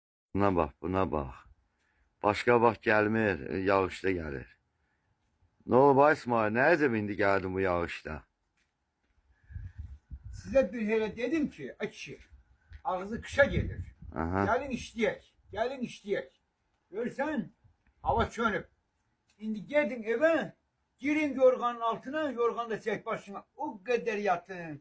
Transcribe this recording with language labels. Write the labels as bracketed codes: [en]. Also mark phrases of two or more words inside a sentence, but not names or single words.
[az] Buna bax, buna bax. Başqa vaxt gəlmir, yağışda gəlir. Nə olub ay İsmail, nə əcəb indi gəldin bu yağışda? [tr] Size bir kere dedim ki açı ağzı kışa gelir. Aha. Gelin işleyek. Gelin işleyek. Görsen hava çönüp. Şimdi geldin eve girin yorganın altına yorgan da çek başına. O kadar yatın.